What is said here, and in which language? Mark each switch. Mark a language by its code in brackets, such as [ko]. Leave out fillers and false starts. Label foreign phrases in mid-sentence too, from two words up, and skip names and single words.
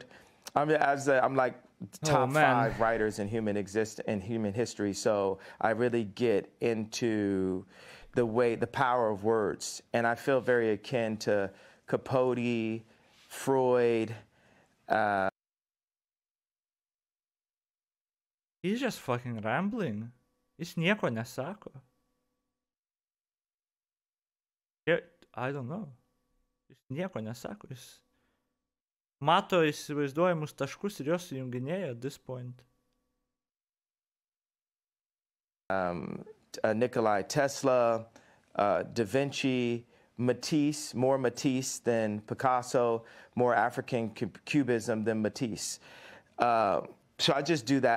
[en] I'm like top 5 writers in human history, so I really get into the power of words, and I feel very akin to Capote, Freud. He's just fucking rambling. [lt] Jis nieko nesako. [en] I don't know. [lt] Jis nieko nesako. Jis mato įsivaizduojamus taškus ir juos sujunginėja [en] at this point. Nikola Tesla, Da Vinci, Matisse, more Matisse than Picasso, more African cubism than Matisse. So I just do that.